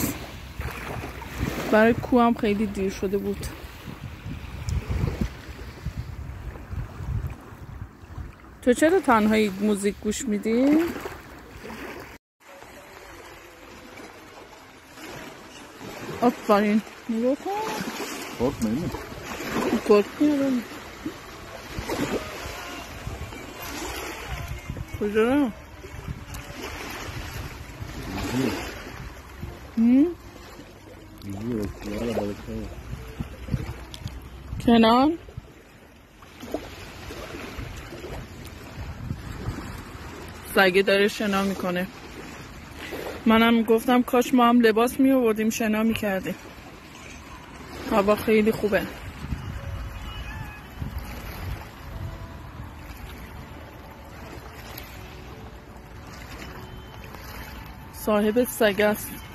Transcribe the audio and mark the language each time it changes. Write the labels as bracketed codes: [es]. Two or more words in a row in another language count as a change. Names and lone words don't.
[fa] برای کوه هم خیلی دیر شده بود. تو چرا تنهایی موزیک گوش میدی؟ آفرین. نگاه کن. [tr] Korkmayın. korkmuyorum. کجا؟ Yüzüyor. Sularla balıklar. [fa] کنان سگه داره شنا میکنه. منم گفتم کاش ما هم لباس می آوردیم شنا میکردیم. هوا خیلی خوبه. صاحب سگ است.